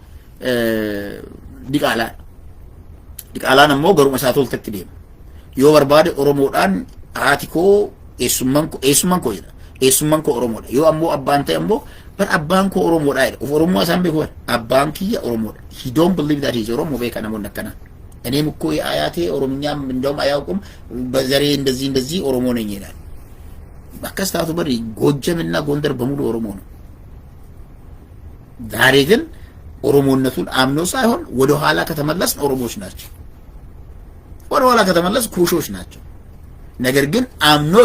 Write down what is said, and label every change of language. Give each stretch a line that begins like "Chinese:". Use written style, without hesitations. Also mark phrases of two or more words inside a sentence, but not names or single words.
Oromo: diqaalaan ammoo garuma isaa toltatti deema yoo barbaade Oromoodhaan haati koo eessummaan koo jedha eessummaan koo Oromoodha yoo ammoo abbaan ta'e ammoo bar abbaan koo Oromoodha jedha of Oromoo isaan beeku abbaan kiyya Oromoodha
English: he don't believe that he is Oromo
Oromo: beeka namoonni akkana
Amharic: እኔም እኮ አያቴ ኦሮምኛም እንደውም አያውቁም በዘሬ እንደዚህ ኦሮሞ ነኝ ይላል በከስታቱ በር ጎጀምና ጎንደር በሙሉ ኦሮሞ ነው ዛሬ ግን ኦሮሞነቱን አምኖ ሳይሆን ወደ ኋላ ከተመለስ ኦሮሞዎች ናቸው ወደ ኋላ ከተመለስ ኩሾች ናቸው ነገር ግን አምኖስ